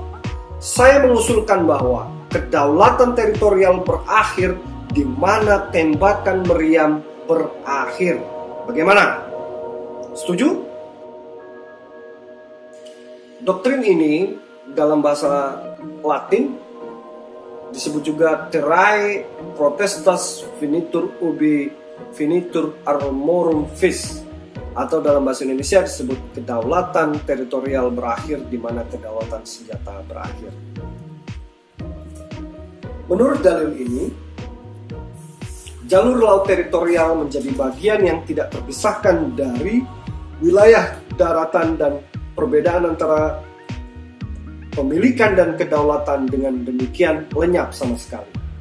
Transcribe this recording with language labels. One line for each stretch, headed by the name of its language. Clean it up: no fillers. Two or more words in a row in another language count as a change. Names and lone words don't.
Indonesian: Saya mengusulkan bahwa kedaulatan teritorial berakhir di mana tembakan meriam berakhir. Bagaimana? Setuju? Doktrin ini dalam bahasa Latin disebut juga
Latin: terrae potestas finitur ubi finitur armorum vis,
Indonesian: atau dalam bahasa Indonesia disebut kedaulatan teritorial berakhir di mana kedaulatan senjata berakhir. Menurut dalil ini, jalur laut teritorial menjadi bagian yang tidak terpisahkan dari wilayah daratan, dan perbedaan antara pemilikan dan kedaulatan dengan demikian lenyap sama sekali.